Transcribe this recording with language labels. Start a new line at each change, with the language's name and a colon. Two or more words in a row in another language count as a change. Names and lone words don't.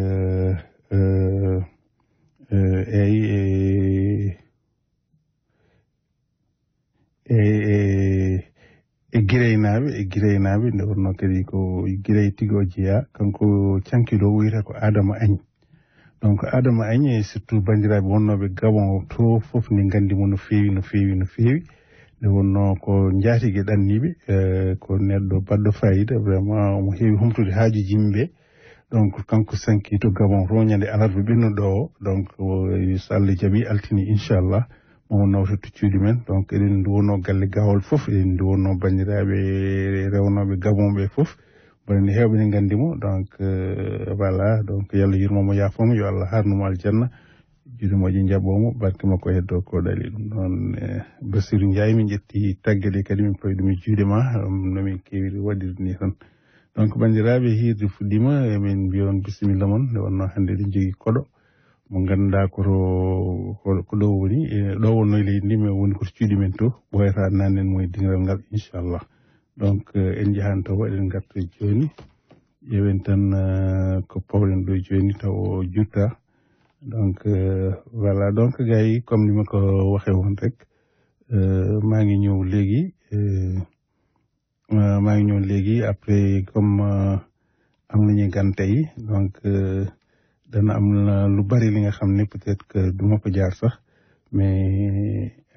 Fula: gireynaɓe nde wonno kadi ko girey tigi o jeeya kanko cankiɗo o wiyata ko Adama Agne donc Adama Agne e surtout bandiraɓe wonnoɓe Gabon to foof ni gandimo no feewi nde wonno ko jaatigue ɗanniɓe ko neɗɗo baɗɗo fayida vraiment omo heewi humtude haajuji yimɓe donc kanko sanki to Gabon roñande alarba ɓennuɗo o donc so Allah jaaɓi altini inchallah mo nawta tuccuɗi men donc eɗen duwono galle gawol fof eɗen duwono bandiraɓe rewnoɓe Gabon ɓe fof bonne hewɓe ne gandimo donc voilà donc yallah yurmomo yaafomo yo Allah harnumo aljanna juuɗe moƴƴe jaɓomo barke makko heddo ko ɗali ɗum noon Bassirou Ndiaye min ƴetti tagge ɗe kadi min pawi ɗum e juuɗe ma nomin kewiri waɗirde ni tan donc bandiraɓe hirde fuɗɗima emin mbiya on bisimilla moon nde wonno hannde eɗen jogui koɗo mo ganduɗa ko ɗo woni ɗo wonno e leydi ndi mais woni koto cuuɗi men to ɓoyata nannen mo e dingal ngal inchallah donc en jahan taw eɗen garta joni ƴeewen tan ko pawɗen ɗo joni taw o jutta donc voilà donc
Wolof: gay comme ni ma ko waxe woon rek maa ngi ñëw léegi
French: après comme
Wolof: am nañu gan tey donc dana am lu bari li nga xam ne
French: peut-être que
Wolof: du ma ko jaar sax mais